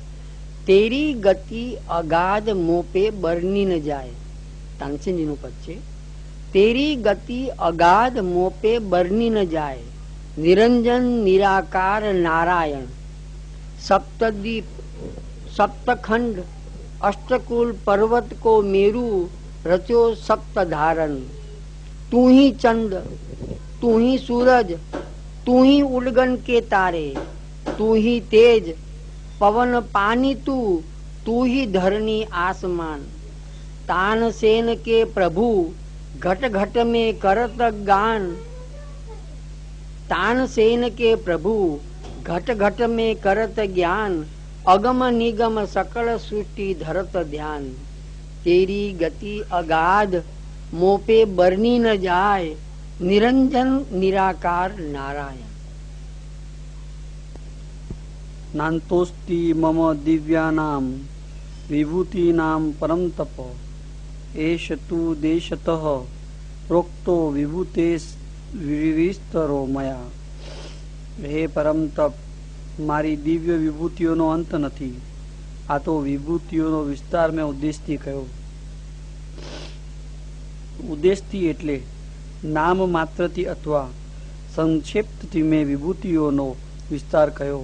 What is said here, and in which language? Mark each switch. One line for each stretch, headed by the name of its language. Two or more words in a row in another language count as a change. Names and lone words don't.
Hindi: तेरी गति अगाध मोपे बरनी न जाय.
Gujarati: તાનસેનજીનું પદ છે.
Hindi: तेरी गति अगाध मोपे बरनी न जाय, निरंजन निराकार नारायण, सप्तदीप सप्तखंड अष्टकुल पर्वत को मेरू रचो सप्त धारण। तू ही चंद, तू ही सूरज, तू ही उलगन के तारे, तू ही तेज पवन पानी, तू ही धरनी आसमान। तानसेन के प्रभु घट घट में करत गान, तानसेन के प्रभु घट घट में करत ज्ञान। अगम निगम सकल सृष्टि धरत ध्यान। तेरी गति अगाध मोपे बरनी न जाए, निरंजन निराकार नारायण।
Sanskrit: नान्तोस्ति मम दिव्यानां विभूतीनां परम तप। एष तु देशतः प्रोक्तो विभूतेस् विस्तरो मया। हे परम तप,
Gujarati: મારી દિવ્ય વિભૂતિઓનો અંત નથી. આ તો વિભૂતિઓનો વિસ્તાર મેં ઉદ્દેશથી કહ્યો. ઉદ્દેશથી એટલે નામ માત્રથી અથવા સંક્ષેપ્તથી મેં વિભૂતિઓનો વિસ્તાર કહ્યો.